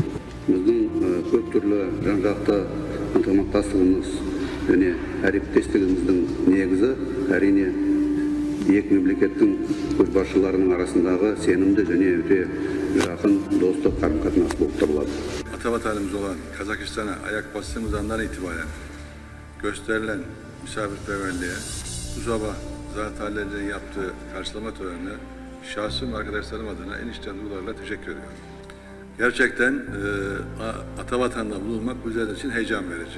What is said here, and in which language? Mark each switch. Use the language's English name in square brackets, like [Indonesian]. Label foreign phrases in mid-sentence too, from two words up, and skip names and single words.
[Kazakh] Біздің көп түрлі жан-жақты ынтымақтастығымыз және әріптестігіміздің негізі әрине екі мемлекеттің көшбасшыларының арасындағы сенімді және өте жақын достық қарым-қатынас болып табылады. [Turkish] Ata-vatanımız olan Kazakistan'a ayak bastığımız andan itibaren gösterilen misafirperverliğe, bu sabah Zat Halil'in yaptığı karşılama törenine şahsım arkadaşlarım adına en içten duygularla teşekkür ediyorum. Gerçekten Ata-vatan'da bulunmak bizler için heyecan verici.